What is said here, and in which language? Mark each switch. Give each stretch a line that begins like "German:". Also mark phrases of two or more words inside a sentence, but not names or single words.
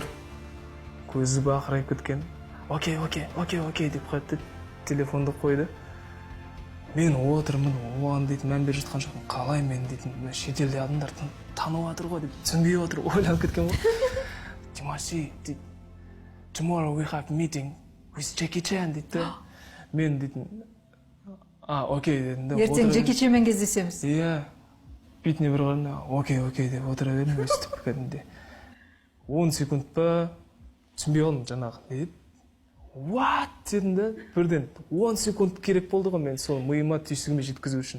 Kazakh: Көзі бақырайып кеткен. Окей деп қойды, телефонды қойды. Мен отырмын, оған дейтін мән беріп жатқан жоқпын. Қалай мен дейтін, шетелде адамдар танып жатыр ғой деп түсінбей отыр, ойланып кеткен ғой. Димаши,
English: tomorrow we have meeting with Jackie Chan дейді.
Kazakh: Мен дейтін, окей дедім. Ертең Джеки Чанмен кездесеміз. Иә, бетіне бір қарағанда, окей деп отыра бердім өстіп кәдімгідей. 10 секунд па түсінбей қалдым жаңағы. Не деді? What дедім да, бірден 10 секунд керек болды ғой мен сол миыма түйсігіме жеткізу үшін.